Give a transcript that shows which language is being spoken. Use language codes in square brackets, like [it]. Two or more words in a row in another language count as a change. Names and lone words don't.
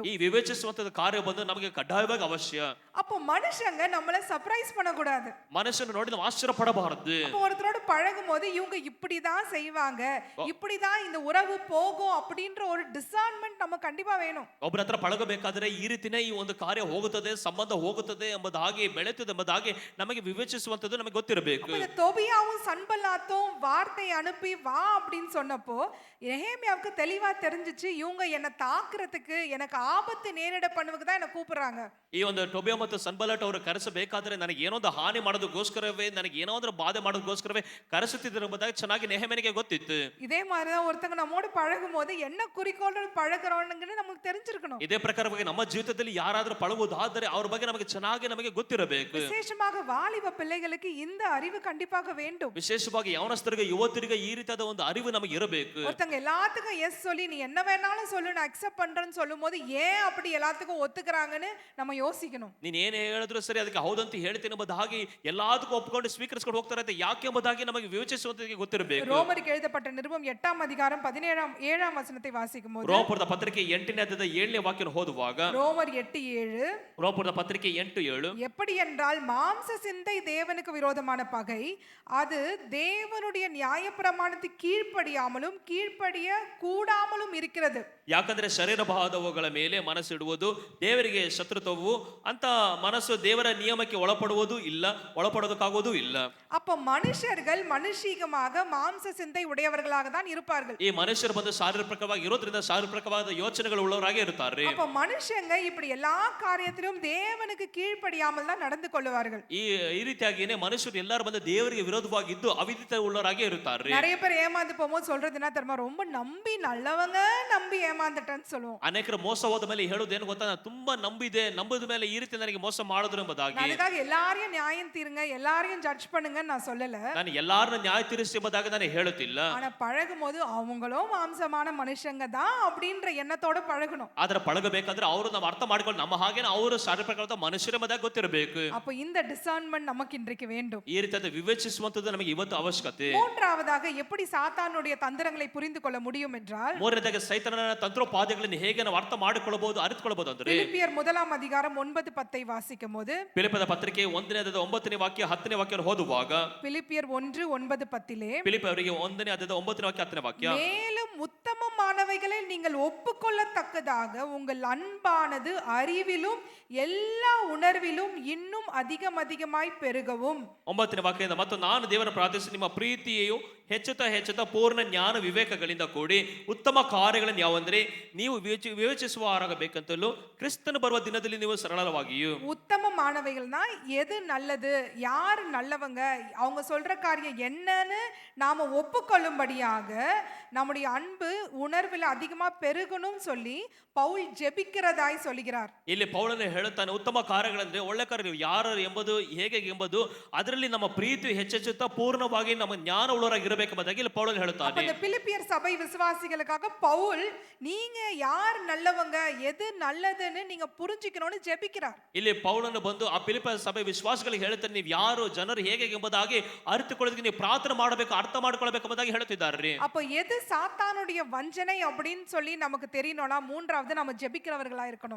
[kn] ಈ ವಿವೇಚಿಸುವಂತ ಕಾರ್ಯ ಬಂದು ನಮಗೆ ಕಡ್ಡಾಯವಾಗಿ ಅವಶ್ಯ. [ta] அப்போ மனுஷங்க நம்மள சர்ப்ரைஸ் பண்ண கூடாது. [kn] ಮನುಷ್ಯನ ನೋಡಿ ನಾವು ಆಶ್ಚರ್ಯ ಪಡಬಾರದು. [ta] அப்போ ஒருத்தரோட பழகும்போது இவங்க இப்படிதான் செய்வாங்க, இப்படிதான் இந்த உறவு போகும் அப்படின்ற ஒரு டிசைன்மென்ட் நம்ம கண்டிப்பா வேணும். [kn] ಒಬ್ಬರ ಹತ್ರ ಪಳಗಬೇಕಾದ್ರೆ ಈ ರೀತಿನೇ ಈ ಒಂದು ಕಾರ್ಯ ಹೋಗುತ್ತದೆ, ಸಂಬಂಧ ಹೋಗುತ್ತದೆ ಎಂಬುದಾಗಿ ಬೆಳೆಯುತ್ತದೆ ಎಂಬುದಾಗಿ ನಮಗೆ ವಿವೇಚಿಸುವಂತದ್ದು ನಮಗೆ ಗೊತ್ತಿರಬೇಕು. [ta] இந்த தொபியாவும் சன்பலாத்தும் வார்த்தை அனுப்பி வா அப்படின்னு சொன்னப்போ நெஹேமியாவுக்கு தெளிவா தெரிஞ்சிச்சு, இவங்க என்ன தாக்குறதுக்கு, எனக்கு ஆபத்து நேரிட பண்ணுவதுக்கு தான் என்ன கூப்பிடுறாங்க. [kn] ಈ ಒಂದು ಟೊಬಿಯಾ ಮತ್ತು ಸನ್ಬಲಾಟ್ ಅವರು ಕರೆಸಬೇಕಾದ್ರೆ ನನಗೆ ಏನೊಂದು ಹಾನಿ ಮಾಡೋದಕ್ಕೋಸ್ಕರವೇ, ನನಗೆ ಏನೋ ಒಂದು ಬಾಧೆ ಮಾಡೋದಕ್ಕೋಸ್ಕರವೇ ಕರೆಸುತ್ತಿದ್ದರು ಎಂಬುದಾಗಿ ಚೆನ್ನಾಗಿ ನೆಹೆಮನಿಗೆ ಗೊತ್ತಿತ್ತು. [ta] இதே மாதிரிதான் ஒருத்தங்க நம்மோடு பழகும் போது என்ன குறிக்கோளோடு பழகுறோம்னு நமக்கு தெரிஞ்சிருக்கணும். [kn] ಇದೇ ಪ್ರಕಾರವಾಗಿ ನಮ್ಮ ಜೀವಿತದಲ್ಲಿ ಯಾರಾದರೂ ಪಳಗುವುದಾದರೆ ಅವ್ರ ಬಗ್ಗೆ ನಮಗೆ ಚೆನ್ನಾಗಿ ನಮಗೆ ಗೊತ್ತಿರಬೇಕು. [ta] விசேஷமாக வாலிப பிள்ளைகளுக்கு இந்த அறிவு கண்டிப்பாக வேண்டும். [kn] ವಿಶೇಷವಾಗಿ ಯವನಸ್ಥರಿಗೆ, ಯುವತಿಯರಿಗೆ ಈ ರೀತಿಯಾದ ಒಂದು ಅರಿವು ನಮಗೆ ಇರಬೇಕು. [ta] ஒருத்தங்க எல்லாத்துக்கும் எஸ் சொல்லி நீ என்ன வேணாலும் சொல்லு நான் அக்செப்ட் பண்றேன்னு சொல்லும்போது ஏன் அப்படி எல்லாத்துக்கும் ஒத்துக்கறாங்கன்னு நம்ம யோசிக்கணும். [kn] ನೀನ್ ಏನೇ ಹೇಳಿದ್ರು ಸರಿ ಅದಕ್ಕೆ ಹೌದಂತ ಹೇಳ್ತೀನಿ ಎಂಬುದಾಗಿ ಎಲ್ಲದಕ್ಕೂ ಒಪ್ಪಿಕೊಂಡು ಸ್ವೀಕರಿಸಿಕೊಂಡು ಹೋಗ್ತಾರೆ ಅಂತ ಯಾಕೆ ಎಂಬುದಾಗಿ ನಮಗೆ ವಿವೇಚಿಸುವಂತಕ್ಕೆ ಗೊತ್ತಿರಬೇಕು. [ta] ரோமருக்கு எழுதப்பட்ட நிருபம் 8ஆம் அதிகாரம் 7ஆம் வசனத்தை வாசிக்கும் போது [kn] ರೋಮಪುರದ ಪತ್ರಿಕೆ 8ನೇ ಅಧ್ಯಾಯದ 7ನೇ ವಾಕ್ಯ ಓದುವಾಗ [ta] ரோமர் 8:7 [kn] ರೋಮಪುರದ ಪತ್ರಿಕೆ 8:7 [ta] எப்படி என்றால் மாம்ச சிந்தை தேவனுக்கு விரோதமான பகை, அது தேவனுடைய நியாயப்பிரமாணத்துக்கு கீழ்ப்படியாமலும் கீழ்ப்படிய கூடாமலும் இருக்கிறது. [kn] ಯಾಕಂದ್ರೆ ಶರೀರ ಭಾವದವುಗಳ ಮೇಲೆ ಮನಸ್ಸಿಡುವುದು ದೇವರಿಗೆ ಶತ್ರುತ್ವವು, ಅಂತ ಮನಸ್ಸು ದೇವರ ನಿಯಮಕ್ಕೆ ಒಳಪಡುವುದು ಇಲ್ಲ, ಒಳಪಡೋದಕ್ಕಾಗುವುದೂ ಇಲ್ಲ. [ta] அப்ப மனுஷர்கள் மனுஷீகமாக மாம்ச சிந்தை உடையவர்களாக தான் இருப்பார்கள். [kn] ಈ ಮನುಷ್ಯರು ಬಂದು ಶಾರೀರಿಕವಾಗಿ ಇರೋದ್ರಿಂದ ಶಾರೀರಿಕವಾದ ಯೋಚನೆಗಳು ಉಳ್ಳವರಾಗಿ ಇರುತ್ತಾರೆ. [ta] அப்ப மனுஷங்க இப்படி எல்லா காரியத்திலும் தேவனுக்கு கீழ்ப்படியாமல் தான் நடந்து கொள்வார்கள். [kn] ಈ ರೀತಿಯಾಗಿನೇ ಮನುಷ್ಯರು ಎಲ್ಲರೂ ಬಂದು ದೇವರಿಗೆ ವಿರೋಧವಾಗಿದ್ದು ಅವಿಧಿತ ಉಳ್ಳವರಾಗಿ ಇರುತ್ತಾರೆ. [ta] நிறைய பேர் ஏமாந்து போகும்போது சொல்றது என்ன தெரியுமா, ரொம்ப நம்பி நல்லவங்க நம்பி ஏமாந்துட்டேன்னு சொல்லுவோம். [kn] ಅನೇಕರು ಮೋಸ ಹೋದ ಮೇಲೆ ಹೇಳೋದು ಏನು ಗೊತ್ತಾ, ನಾನು ತುಂಬಾ ನಂಬಿದ ಮೇಲೆ ಈ ರೀತಿ ನನಗೆ ಮೋಸ ಮಾಡಿದ್ರು ಎಂಬುದಾಗಿ. [ta] அதுக்காக எல்லாரையும் நியாயம் தீருங்க, எல்லாரையும் ஜட்ஜ் பண்ணுங்கன்னு நான் சொல்லல. [kn] ನಾನು ಎಲ್ಲಾರನ್ನ ನ್ಯಾಯ ತೀರಿಸಿ ಎಂಬುದಾಗಿ ನಾನು ಹೇಳುತ್ತಿಲ್ಲ. [ta] ஆனா பழகும் போது அவங்களும் மாம்சமான மனுஷங்க தான் அப்படின்ற எண்ணத்தோட பழகணும். [kn] ಆದ್ರೆ ಪಳಗಬೇಕಾದ್ರೆ ಅವರು ನಾವು ಅರ್ಥ ಮಾಡ್ಕೊಂಡು ನಮ್ಮ ಹಾಗೇನೆ ಅವರು ಶಾರೀರಿಕವಾದ ಮನುಷ್ಯರ ಎಂಬುದಾಗಿ ಗೊತ್ತಿರಬೇಕು. [ta] அப்ப இந்த டிசர்ன்மென்ட் நமக்கு இன்றைக்கு வேண்டும். [kn] ಈ ರೀತಿಯಾದ ವಿವೇಚಿಸುವಂತದ್ದು ನಮಗೆ ಇವತ್ತು ಅವಶ್ಯಕತೆ. [ta] மூன்றாவதாக எப்படி சாத்தானுடைய தந்திரங்களை புரிந்து கொள்ள முடியும் என்றால், [kn] ಮೂರನೇದಾಗಿ ಸೈತಾನನ ತಂತ್ರೋಪಾದಿಗಳನ್ನು ಹೇಗೆ ನಾವು ಅರ್ಥ ಮಾಡಿಕೊಳ್ಳಬಹುದು, ಅರಿತುಕೊಳ್ಳಬಹುದು ಅಂದ್ರೆ [ta] பிலிப்பியர் 1ஆம் அதிகாரம் 9-10 வாசிக்கும் போது, [kn] ಫಿಲಿಪ್ಪದ ಪತ್ರಿಕೆ 1ನೇ ಅಧ್ಯಾಯದ 9ನೇ ವಾಕ್ಯ 10ನೇ ವಾಕ್ಯ ಓದುವಾಗ, [ta] பிலிப்பியர் 1:9-10 [kn] ಫಿಲಿಪ್ಪ ಅವರಿಗೆ 1ನೇ ಅಧ್ಯಾಯದ 9ನೇ ವಾಕ್ಯ 10ನೇ ವಾಕ್ಯ, [ta] மேலும் உத்தமமானவைகளை நீங்கள் ஒப்புக்கொள்ளத்தக்கதாக உங்கள் அன்பானது அறிவிலும் எல்லா உணர்விலும் இன்னும் அதிகமாய் பெருகவும். [kn] 9ನೇ ವಾಕ್ಯದಿಂದ, ಮತ್ತು ನಾನು ದೇವರ ಪ್ರಾರ್ಥಿಸಿ ನಿಮ್ಮ ಪ್ರೀತಿಯು ಹೆಚ್ಚುತ್ತಾ ಪೂರ್ಣ ಜ್ಞಾನ ವಿವೇಕಗಳಿಂದ ಕೂಡಿ ಉತ್ತಮ ಕಾರ್ಯಗಳನ್ನು ಯಾವಂದ್ರೆ ನೀವು ವಿವೇಚಿಸುವಾರಾಗಬೇಕಂತಲೂ ಕ್ರಿಸ್ತನು ಬರುವ ದಿನದಲ್ಲಿ ನೀವು ಸರಳವಾಗಿಯೂ. [ta] உத்தமமானவைகள்னா எது நல்லது, யார் நல்லவங்க, அவங்க சொல்ற காரியம் என்னன்னு நாம ஒப்புக்கொள்ளும்படியாக நம்முடைய அன்பு உணர்வில் அதிகமா பெருகணும் சொல்லி பவுல் ஜெபிக்கிறதாய் சொல்கிறார். [kn] ಇಲ್ಲಿ ಪೌಲನು ಹೇಳುತ್ತಾನೆ, ಉತ್ತಮ ಕಾರ್ಯಗಳಂದ್ರೆ ಒಳ್ಳೆ ಕಾರ್ಯ ಯಾರು ಎಂಬುದು ಹೇಗೆ ಎಂಬುದು ಅದರಲ್ಲಿ ನಮ್ಮ ಪ್ರೀತಿ ಹೆಚ್ಚುತ್ತಾ ಪೂರ್ಣವಾಗಿ ನಮ್ಮ ಜ್ಞಾನ ಉಳ್ಳವರಾಗಿರಬೇಕೆಂಬುದಾಗಿ ಇಲ್ಲಿ ಪೌಲನು ಹೇಳುತ್ತಾನೆ. [ta] இந்த பிலிப்பியர் சபை விசுவாசிகளுக்காக பவுல் நீங்க யார் நல்லவங்க, எது நல்லதுன்னு நீங்க புரிஞ்சுக்கணும்னு ஜெபிக்கிறார். [kn] ಇಲ್ಲಿ ಪೌಲನು ಬಂದು ಆ ಫಿಲಿಪ್ಪ ಸಭೆ ವಿಶ್ವಾಸಿಗಳಿಗೆ ಹೇಳುತ್ತಾನೆ, ನೀವು ಯಾರು ಜನರು ಹೇಗೆ ಎಂಬುದಾಗಿ ಅರಿತುಕೊಳ್ಳೋದಕ್ಕೆ ನೀವು ಪ್ರಾರ್ಥನೆ ಮಾಡಬೇಕು, ಅರ್ಥ ಮಾಡಿಕೊಳ್ಳಬೇಕು ಎಂಬುದಾಗಿ ಹೇಳುತ್ತಿದ್ದಾರೆ. [ta] அப்ப எது சாத்தானுடைய வஞ்சனை அப்படின்னு சொல்லி நமக்கு தெரியணும்னா மூன்றாவது நம்ம ஜெபிக்கிறவர்களா இருக்கணும்.